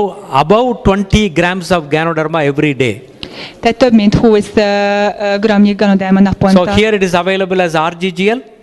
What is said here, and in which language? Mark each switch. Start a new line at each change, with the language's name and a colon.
English: About 20 grams of Ganoderma every day.
Hungarian: Tehát több mint 20 gramnyi Ganoderma naponta.
English: So here it is available as RG-GL?